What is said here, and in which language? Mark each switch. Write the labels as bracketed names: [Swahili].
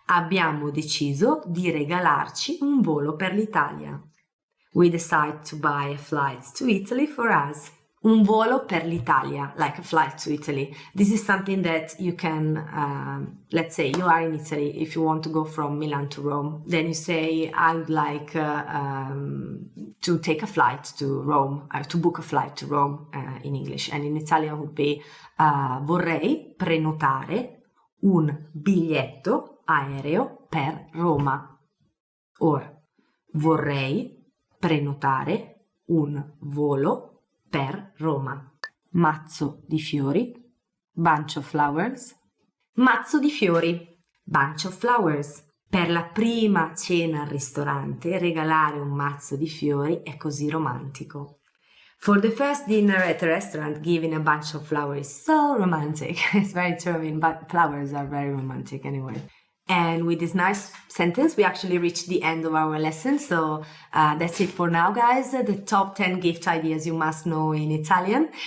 [Italian] Abbiamo deciso di regalarci un volo per l'Italia. [English] We decided to buy a flight to Italy for us. [Italian] Un volo per l'Italia, [English] like a flight to Italy. This is something that you can, let's say you are in Italy, if you want to go from Milan to Rome, then you say, I would like to take a flight to Rome, to book a flight to Rome in English. And in Italian would be, [Italian] vorrei prenotare un biglietto aereo per Roma. Or, vorrei prenotare un volo per Roma. Mazzo di fiori, [English] bunch of flowers. [Italian] Mazzo di fiori, [English] bunch of flowers. [Italian] Per la prima cena al ristorante, regalare un mazzo di fiori è così romantico. [English] For the first dinner at a restaurant, giving a bunch of flowers is so romantic. It's very true, I mean, but flowers are very romantic anyway. And with this nice sentence, we actually reached the end of our lesson. So that's it for now, guys. The top 10 gift ideas you must know in Italian.